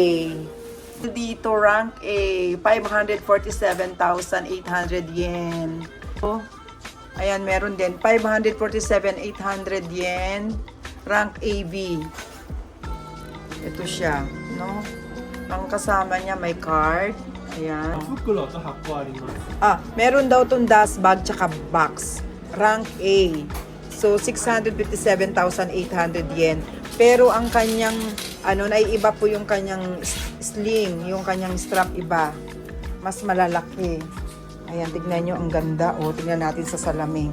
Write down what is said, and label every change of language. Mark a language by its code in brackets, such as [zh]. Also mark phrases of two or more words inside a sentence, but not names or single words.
[tl] Dito, [en] rank A, [tl] 547,800 yen. Oh, ayan, meron din. 547,800 yen. [en] Rank AB. [tl] Ito siya, no? Ang kasama niya, may card. Ayan. [ja] 袋と箱あります。 [tl] Meron daw tong [en] dust bag [tl] tsaka box. [en] Rank A. [tl] So, 657,800 yen. Pero ang kanyang, naiiba po yung kanyang sling, yung kanyang strap iba. Mas malalaki. Ayan, tignan nyo, ang ganda. O, tignan natin sa salamin.